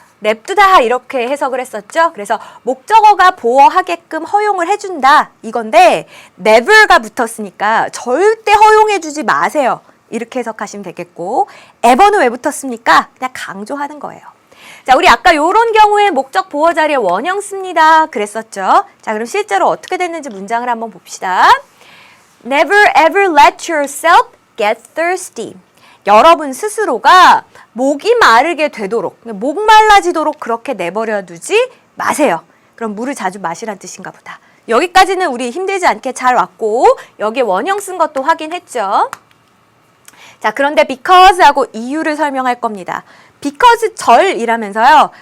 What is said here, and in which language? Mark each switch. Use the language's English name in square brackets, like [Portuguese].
[Korean] 냅두다 이렇게 해석을 했었죠. 그래서 목적어가 보어하게끔 허용을 해준다 이건데 never가 붙었으니까 절대 허용해주지 마세요. 이렇게 해석하시면 되겠고 ever는 왜 붙었습니까? 그냥 강조하는 거예요. 자, 우리 아까 요런 경우에 목적 보어 자리에 원형 씁니다. 그랬었죠. 자, 그럼 실제로 어떻게 됐는지 문장을 한번 봅시다. [English] Never ever let yourself get thirsty. [Korean] 여러분 스스로가 목이 마르게 되도록, 목 말라지도록 그렇게 내버려 두지 마세요. 그럼 물을 자주 마시란 뜻인가 보다. 여기까지는 우리 힘들지 않게 잘 왔고 여기에 원형 쓴 것도 확인했죠. 자, 그런데 because하고 이유를 설명할 겁니다. because 절이라면서요.